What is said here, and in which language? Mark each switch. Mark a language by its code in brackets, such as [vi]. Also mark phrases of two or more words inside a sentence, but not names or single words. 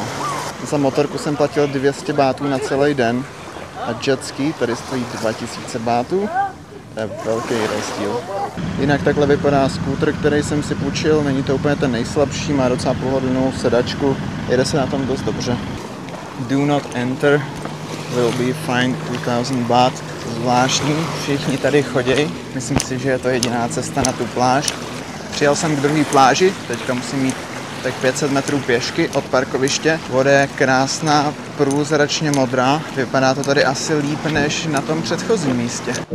[cs] Za motorku jsem platil 200 bátů na celý den a jetski tady stojí 2000 bátů. To je velký rozdíl. Jinak takhle vypadá skútr, který jsem si půjčil, není to úplně ten nejslabší, má docela pohodlnou sedačku, jede se na tom dost dobře. [en] Do not enter, will be fined 2000 baht. [cs] Zvláštní, všichni tady chodí, myslím si, že je to jediná cesta na tu pláž. Přijel jsem k druhé pláži, teďka musím mít tak 500 metrů pěšky od parkoviště. Voda je krásná, průzračně modrá, vypadá to tady asi líp než na tom předchozím místě.